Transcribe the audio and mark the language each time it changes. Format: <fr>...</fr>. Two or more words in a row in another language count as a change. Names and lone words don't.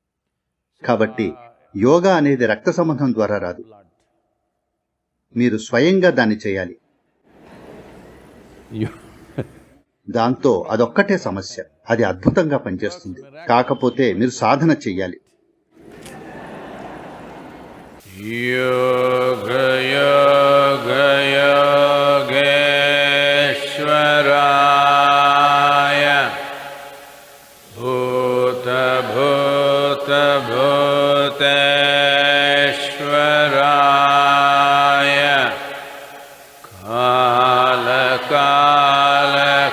<te>కాబట్టి యోగా అనేది రక్త సంబంధం ద్వారా రాదు, మీరు స్వయంగా దాన్ని చేయాలి. దాంతో అదొక్కటే సమస్య. అది అద్భుతంగా పనిచేస్తుంది. కాకపోతే మీరు సాధన చెయ్యాలి.</te> <sa>Yoga Yoga Yogeshwaraya Bhuta Bhuta Bhuteshwaraya Kala Kala</sa>